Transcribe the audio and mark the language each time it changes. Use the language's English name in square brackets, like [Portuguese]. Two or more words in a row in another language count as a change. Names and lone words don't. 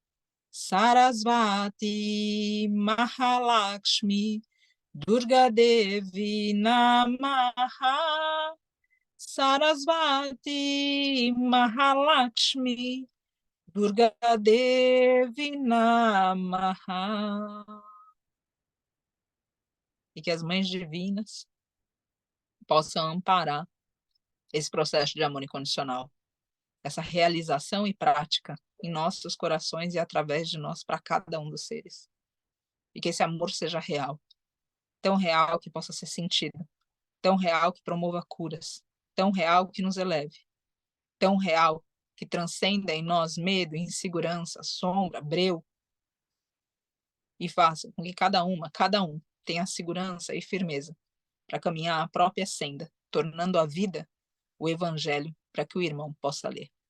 [Sanskrit] सरस्वती महालक्ष्मी दुर्गा देवी नमः. सरस्वती महालक्ष्मी दुर्गा देवी नमः. [Portuguese] E que as mães divinas possam amparar esse processo de amor incondicional, essa realização e prática em nossos corações e através de nós para cada um dos seres. E que esse amor seja real, tão real que possa ser sentido, tão real que promova curas, tão real que nos eleve, tão real que transcenda em nós medo, insegurança, sombra, breu, e faça com que cada um tenha segurança e firmeza para caminhar a própria senda, tornando a vida o evangelho para que o irmão possa ler.